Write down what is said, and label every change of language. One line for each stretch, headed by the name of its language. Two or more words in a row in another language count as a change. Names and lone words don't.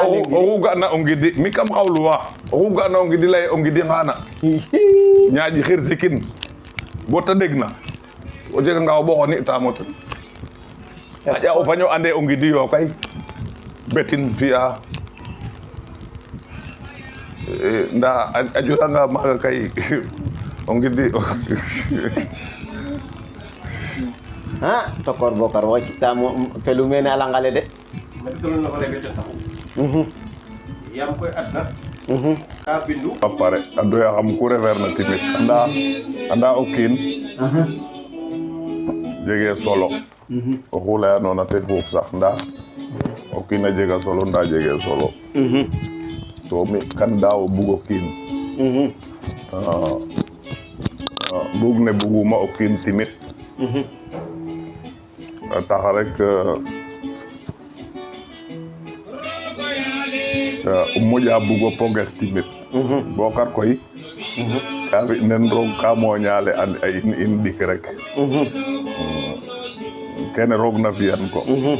Soninke: oxu ga'na o ngidi mi kam xawluwa oxu ga'na o ngidi leye o ngidi ngana ñaaƴi xir sikin bo ta degna o jeganga o ɓoxo ni'tamo ten xaƴa o faño ande o ngidi yo kay betin fi'a nda a juranga maaga kay o ngidi tokor Bokar waxicitamo telu mene a langale de yam koy adna ka bindu a pare a doya xam ku refeerna timit anda o kiin jege solo oxu leyanona te fuux sax nda o kiin a jega solo nda jege solo to mi kan daawo bugo kiin bug ne buguma o kiin timit tax rek moƴa bugo poges timit Bokar koy ka fi nen roog ka moñale a in ɗik rek kene roog na fiyan ko